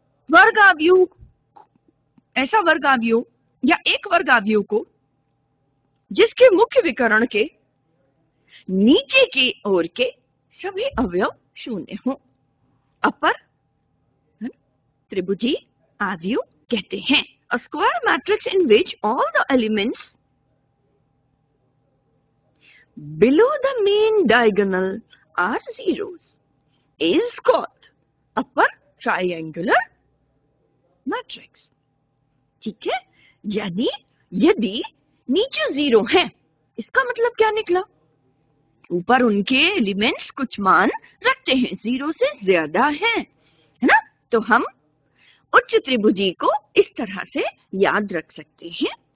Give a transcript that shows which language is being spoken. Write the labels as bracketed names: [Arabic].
[Hindi] वर्ग अवयव, ऐसा वर्ग अवयव या एक वर्ग अवयव को जिसके मुख्य विकर्ण के नीचे की ओर के सभी अवयव शून्य हो, अपर त्रिभुजीय अवयव कहते हैं। [English] A square matrix in which all the elements below the main diagonal are zeros is called upper triangular matrix. [Hindi] ठीक है, यानी यदि नीचे 0 है, इसका मतलब क्या निकला, ऊपर उनके एलिमेंट्स कुछ मान रखते हैं, 0 से ज्यादा है ना, तो हम उच्च त्रिभुजी को इस तरह से याद रख सकते हैं।